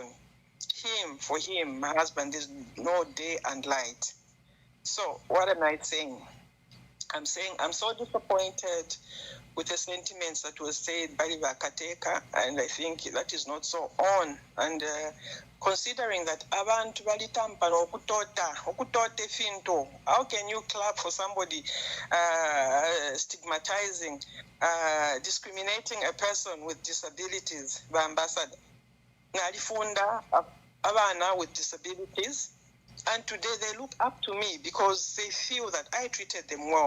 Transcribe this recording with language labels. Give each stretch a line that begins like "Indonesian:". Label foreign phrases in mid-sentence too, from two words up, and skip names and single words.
English: For him, my husband is no day and light. So what am I saying? I'm saying I'm so disappointed with the sentiments that were said by Vakateka, and I think that is not so on. And considering that
Bemba: abantu balitampa okutota finto,
English: how can you clap for somebody stigmatizing, discriminating a person with disabilities? The ambassador
Bemba: nalifunda abana
English: with disabilities. And today they look up to me because they feel that I treated them well.